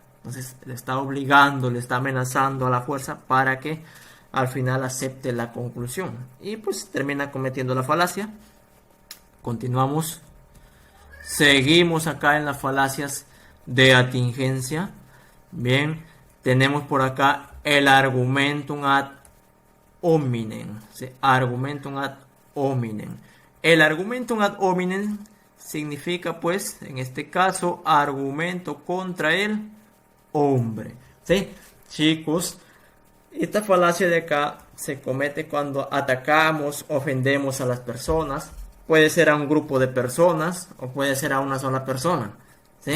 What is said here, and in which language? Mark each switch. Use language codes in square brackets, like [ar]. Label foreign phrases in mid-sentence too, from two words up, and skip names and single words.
[es] Entonces le está obligando, le está amenazando a la fuerza para que al final acepte la conclusión y pues termina cometiendo la falacia. Continuamos, seguimos acá en las falacias de atingencia. Bien, tenemos por acá el [la] argumentum ad hominem, [es] ¿sí? [la] Argumentum ad hominem. [es] El [la] argumentum ad hominem [es] significa pues en este caso argumento contra el hombre, ¿sí? Chicos, esta falacia de acá se comete cuando atacamos, ofendemos a las personas. Puede ser a un grupo de personas o puede ser a una sola persona, ¿sí?